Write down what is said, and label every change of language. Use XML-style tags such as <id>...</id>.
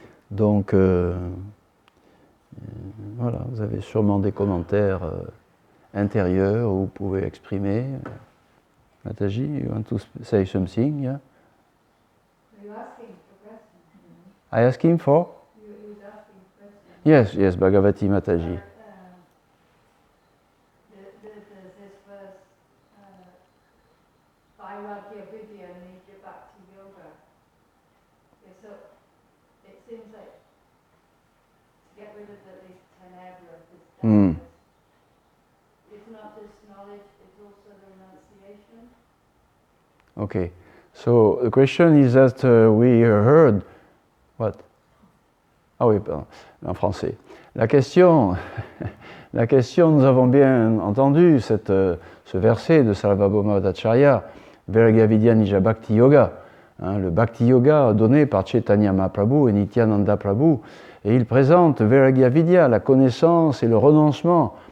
<fr>Donc, voilà, vous avez sûrement des commentaires intérieurs où vous pouvez exprimer.</fr> <en>Mataji, you want to say something? Yeah? Are you asking for questions? I ask him for? You was asking questions. Yes, Bhagavati Mataji. There's this verse, Vairagya Vidya Nidya Bhakti Yoga. So it seems like to get rid of at least tenebra of this darkness, it's not just knowledge, it's also the renunciation. Okay, so the question is that we heard what?</en> <fr>Ah oui, pardon, en français. La question, nous avons bien entendu ce verset de Sarvabhauma Bhattacharya, Vairagya Vidya Nija Bhakti Yoga, le Bhakti Yoga donné par Chaitanya Mahaprabhu et Nityananda Prabhu, et il présente Vairagya Vidya, la connaissance et le renoncement.</fr>